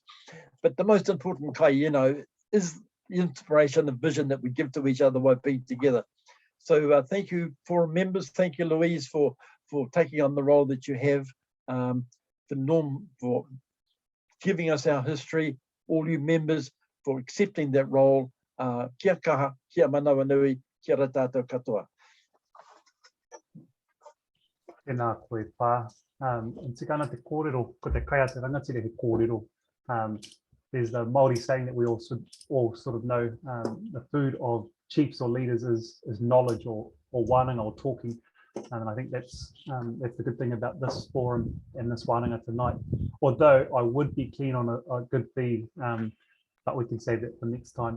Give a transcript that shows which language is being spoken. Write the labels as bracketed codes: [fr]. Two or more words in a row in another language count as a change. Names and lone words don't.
[en] But the most important kai, you know, is the inspiration, the vision that we give to each other by being together. So thank you, forum members. Thank you, Louise, for taking on the role that you have, for Norm for giving us our history, all you members for accepting that role. [mi] Kia kaha, kia manawa nui, kia rata katoa. Tēnā koe pā. And tikana te kōrero, ko te kai a te rangatira he kōrero. [en] There's the Māori saying that we all sort of know, the food of chiefs or leaders is knowledge or wānanga or talking. And I think that's the good thing about this forum and this wānanga tonight. Although I would be keen on a good feed, but we can save that for next time.